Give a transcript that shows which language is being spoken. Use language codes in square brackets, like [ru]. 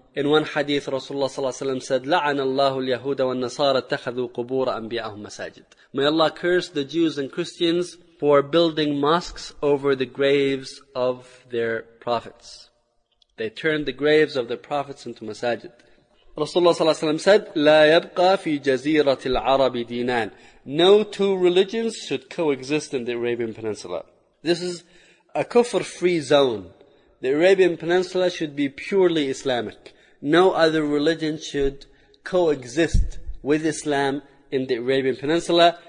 [en] In one hadith, Rasulullah sallallahu alaihi wasallam said, [ar] لَعَنَ اللَّهُ الْيَهُودَ وَالنَّصَارَ اتَّخَذُوا قُبُورَ أَنْبِيَاهُمْ مَسَاجِدٍ. [en] May Allah curse the Jews and Christians for building mosques over the graves of their prophets. They turned the graves of the prophets into masajid. Rasulullah sallallahu alaihi wasallam said, [ar] لَا يَبْقَى فِي جَزِيرَةِ الْعَرَبِ دِينَانِ. [en] No two religions should coexist in the Arabian Peninsula. This is a kufr-free zone. The Arabian Peninsula should be purely Islamic. No other religion should coexist with Islam in the Arabian Peninsula.